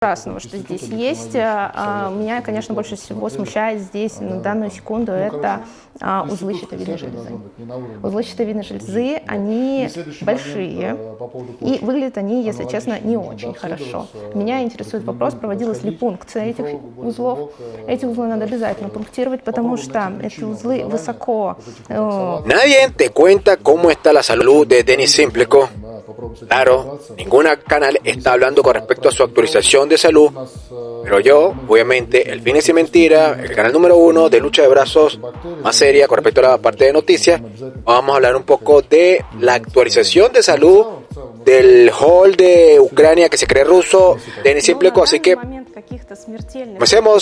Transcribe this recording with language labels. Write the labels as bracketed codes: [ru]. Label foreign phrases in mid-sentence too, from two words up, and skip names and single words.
[ru] Ужасного, что здесь есть. Меня, конечно, больше всего смущает здесь на данную секунду это узлы щитовидной железы. Узлы щитовидной железы, они большие, и выглядят они, если честно, не очень хорошо. Меня интересует вопрос, проводилась ли пункция этих узлов. Эти узлы надо обязательно пунктировать, потому что эти узлы высоко... [es] Nadie te cuenta cómo está la salud de Denis Simplico. Claro, ningún canal está hablando con respecto a su actualización de salud, pero yo, obviamente, el Fitness y Mentira, el canal número 1 de lucha de brazos más seria con respecto a la parte de noticias, vamos a hablar un poco de la actualización de salud del hall de Ucrania que se cree ruso, Denis Simplico, así que comencemos.